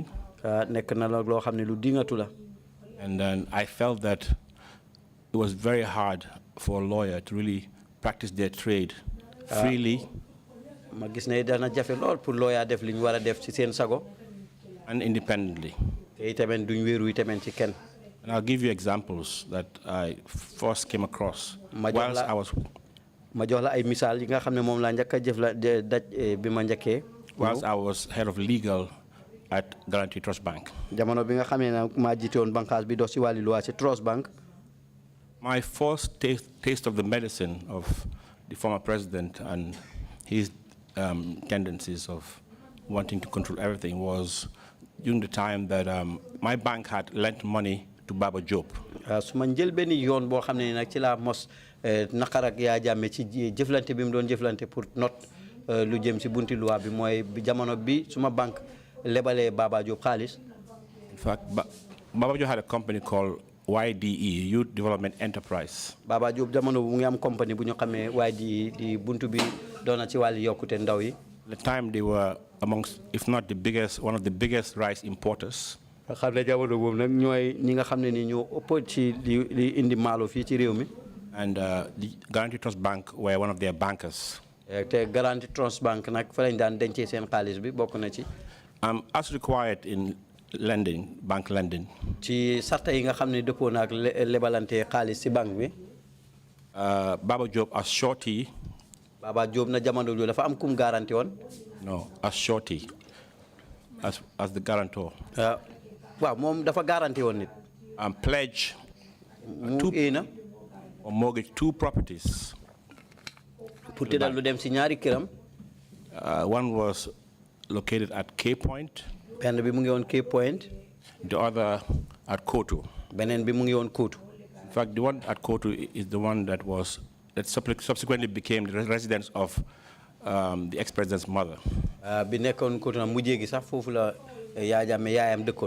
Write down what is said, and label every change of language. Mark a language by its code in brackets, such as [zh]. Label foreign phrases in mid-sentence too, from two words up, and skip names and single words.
[wo] nekk na la loo xam ne lu dingatu la. [en] And then I felt that it was very hard for a lawyer to really practice their trade freely. [wo] ma gis ne dana jafe lool pour lawyer def li ñu war a def ci seen sago. [en] And independently. [wo] te itamit duñ wéeru itamit ci kenn. [en] And I'll give you examples that I first came across whilst I was. [wo] ma jox la ay misaal yi nga xam ne moom laa njëkk a jëf la daj bi ma njëkkee. [en] Whilst I was head of legal at Guarantee Trust Bank. [wo] jamono bi nga xamee ne maa jiite woon bànqaas bi dox ci wàllu loi ci Trust Bank. [en] My first taste of the medicine of the former president and his tendencies of wanting to control everything was during the time that my bank had lent money to Baba Jobe. [wo] Su ma njël benn yoon boo xam ne nag ci laa mos naqar ak Yaya Jammeh ci jëflante bi mu doon jëflante pour not lu jëm si bunti loi bi mooy jamono bi suma banque lebalee Baba Jobe xaalis. [en] In fact, Baba Jobe had a company called YDE, Youth Development Enterprise. [wo] Baba Jobe jamono bu ngi am compagnie bu ñu xamee YDE di buntu bi doon na ci wàllu yokkute ndaw yi. [en] At the time, they were amongst, if not the biggest, one of the biggest rice importers. [wo] xam ne jamono boobu nag ñooy ñi nga xam ne ni ñoo ëpp ci li indi maalo fii ci réew mi. [en] And the Guarantee Trust Bank were one of their bankers. [wo] te Guarantee Trust Bank nag fa lañ daan dencee seen xaalis bi bokk na ci. [en] As required in lending, bank lending. [wo] ci sarta yi nga xam ne dëppoo na ak lebalante xaalis ci banque bi. [en] Baba Jobe as shorty. [wo] Baba Jobe na jamono jooju dafa am kum garanti woon. [en] No, as shorty, as the guarantor. [wo] Waaw moom dafa garanti woon nit. [en] Pledge or mortgage 2 properties. [wo] Pour tëddal lu dem ci ñaari këram. [en] One was located at Cape Point. [wo] Benn bi mu ngi woon Cape Point. [en] The other at Kotu. [wo] Beneen bi mu ngi woon Kotu. [en] In fact, the one at Kotu is the one that subsequently became the residence of the ex-president's mother. [wo] Bi nekkoon Kotu na mujjee gi sax foofu la Yaya Jammeh yaayam dëkkoon.